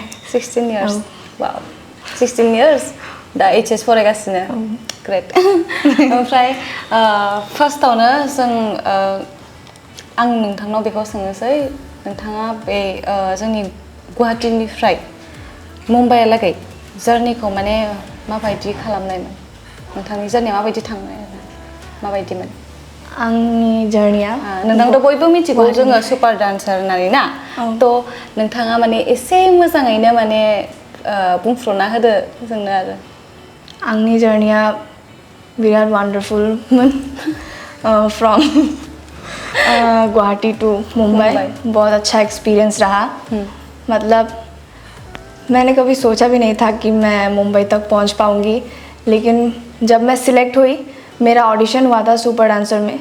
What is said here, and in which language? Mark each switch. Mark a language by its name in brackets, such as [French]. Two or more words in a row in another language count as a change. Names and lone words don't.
[Bodo] 16 इयार्स वाव 16 इयार्स दा HS फरायगासिनो ग्रेट ओमफ्राय फार्स्टआवनो जों आं नोंथांनाव बेखौ सोंनोसै नोंथाङा बे जोंनि गुवाहाटीनिफ्राय मुम्बाइहालागै जार्निखौ माने माबायदि खालामनायमोन नोंथांनि जार्निया माबायदि थांनाय माबायदिमोन आंनि जार्निया नोंथांथ' बयबो मिथिगौ जोङो सुपार डान्सार होननानै ना थ' नोंथाङा माने एसे मोजाङैनो माने बुंफ्रुना होदो जोंनो आरो आंनि जार्निया बिराद वान्डारफुलमोन [English] from Guwahati to Mumbai [Hindi] बहुत अच्छा एक्सपीरियंस रहा मतलब मैंने कभी सोचा भी नहीं था कि मैं मुंबई तक पहुंच पाऊंगी लेकिन जब मैं सिलेक्ट हुई मेरा ऑडिशन हुआ था सुपर डांसर में